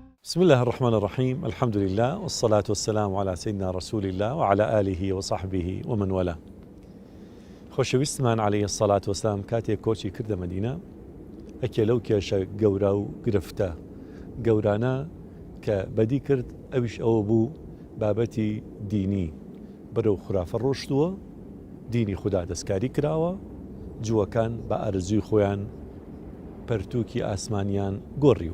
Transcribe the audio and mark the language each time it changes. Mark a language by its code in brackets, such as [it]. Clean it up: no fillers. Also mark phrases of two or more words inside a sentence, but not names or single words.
[ar] بسم الله الرحمن الرحيم. الحمد لله والصلاة والسلام على سيدنا رسول الله وعلى آله وصحبه ومن والاه. [ckb] خۆشەویستمان [ar] عليه الصلاة والسلام [ckb] کاتێک کۆچی کردە مدینە ئەکێ لەو کێشە گەورە و گرفتە گەورانە کە بەدی کرد ئەویش ئەوە بوو بابەتی دینی بەرەو خورافە ڕۆشتووە، دینی خوددا دەستکاری کراوە، جووەکان بە ئارزووی خۆیان پەرتووکی ئاسمانیان گۆڕیوە.